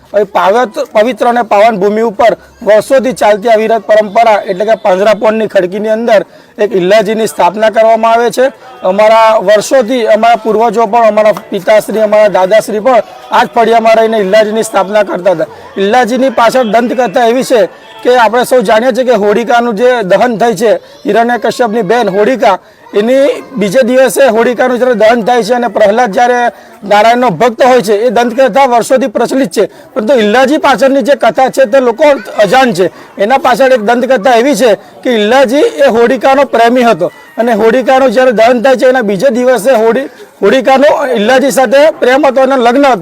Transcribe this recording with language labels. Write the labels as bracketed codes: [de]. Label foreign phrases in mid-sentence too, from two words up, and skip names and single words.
[hi] पवित्र और पावन भूमि पर [gu] વર્ષો ચાલતી અવિરત પરંપરા એટલે કે પાંજરાપોળની ખડકી અંદર એક ઇલ્લાજી સ્થાપના કરવામાં આવે છે। અમારા વર્ષો અમારા પૂર્વજો પર અમારા પિતાશ્રી અમારા દાદાશ્રી પર આજ ફળિયામાં રહીને ઇલ્લાજી સ્થાપના [hi] करता था। [gu] ઇલ્લાજી પાછળ દંતકથા એવી છે કે આપણે સૌ જાણીએ છીએ કે હોલિકાનું જે દહન થઈ છે, હિરણ્યકશ્યપની બેન હોલિકા એની બીજે દિવસે હોલિકાનું જ્યારે દહન થાય છે અને પ્રહલાદ જ્યારે નારાયણનો ભક્ત હોય છે એ દંતકથા વર્ષોથી પ્રચલિત છે। પરંતુ ઇલ્લાજી પાછળની જે કથા છે તે લોકો અજાણ છે। એના પાછળ એક દંતકથા એવી છે કે ઇલ્લાજી એ હોલિકાનો પ્રેમી હતો અને હોલિકાનું જ્યારે દહન થાય છે એના બીજે દિવસે હોલિકાનો ઇલ્લાજી સાથે પ્રેમ હતો અને લગ્ન હતું।